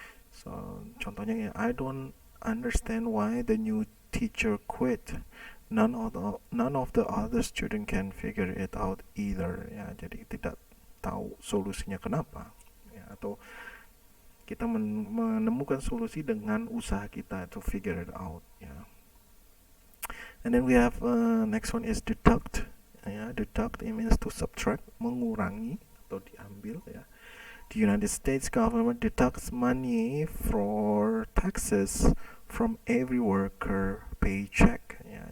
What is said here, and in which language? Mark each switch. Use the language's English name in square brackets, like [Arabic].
[English] So contohnya ya, I don't understand why the new teacher quit. None of the other student can figure it out either, ya. [Indonesian] Jadi tidak tahu solusinya kenapa, ya, atau kita menemukan solusi dengan usaha kita [English] to figure it out, [Indonesian] ya. [English] And then we have next one is deduct, ya. Deduct, it means to subtract, [Indonesian] mengurangi atau diambil, [English] ya. The United States government deducts money for taxes from every worker paycheck, ya.